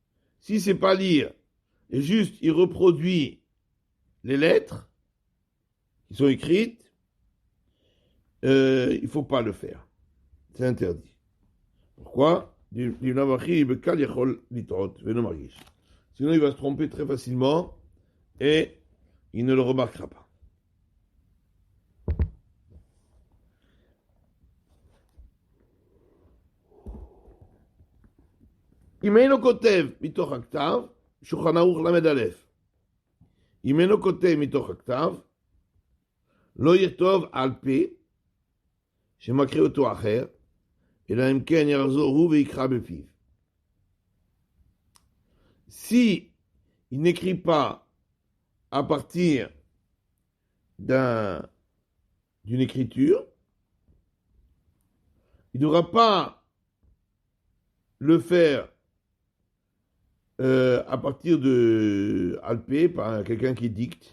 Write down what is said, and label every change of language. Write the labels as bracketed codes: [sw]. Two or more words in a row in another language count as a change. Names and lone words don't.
[fr] Si c'est pas lire, et juste il reproduit les lettres qui sont écrites, il ne faut pas le faire. C'est interdit. Pourquoi? Sinon, il va se tromper très facilement et il ne le remarquera pas. [he] אם אינו כותב מתוך הכתב, שולחן ערוך למד א', אם אינו כותב מתוך הכתב, לא יכתוב על פה, שמקריא אותו אחר, אלא אם כן יחזור הוא ויקרא בפיו. [fr] Si il n'écrit pas à partir d'une écriture, il ne devra pas le faire à partir de Alpé, par quelqu'un qui dicte.